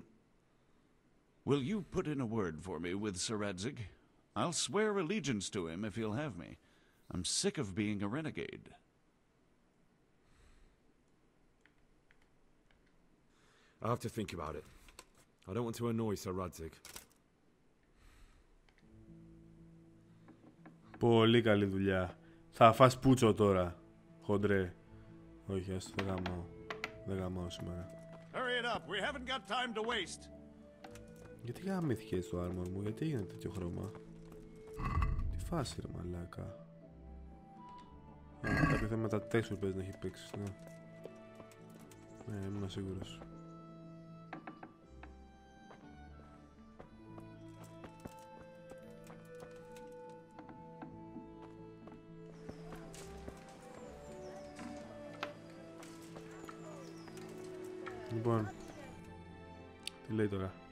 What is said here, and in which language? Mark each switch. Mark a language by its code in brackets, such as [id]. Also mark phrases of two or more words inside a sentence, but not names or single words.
[en] Will you put in a word for me with Sir Radzig? I'll swear allegiance to him if he'll have me. I'm sick of being a renegade. I'll have to think about it. I don't want to annoy Sir Radzig. [el] Πολύ καλή δουλειά. Θα φας πούτσο τώρα, χοντρέ. Όχι, ας το γαμάω. Δεν γαμάω σήμερα. [en] Hurry it up. We haven't got time to waste. [el] Γιατί γαμήθηκε έτσι το armor μου, γιατί έγινε τέτοιο χρώμα? Τι φάση ρε μαλάκα. Κάποιο θέμα με τα texture παίζει να έχει παίξει, ναι. Ναι, ήμουν σίγουρος. Λοιπόν, τι λέει τώρα?